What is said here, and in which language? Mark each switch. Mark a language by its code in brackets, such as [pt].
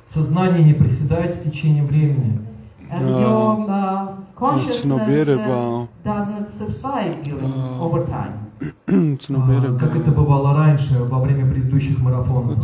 [en] Сознание не проседает с течением времени. And your consciousness does not subside during over time. [ru] Как это бывало раньше, во время предыдущих марафонов.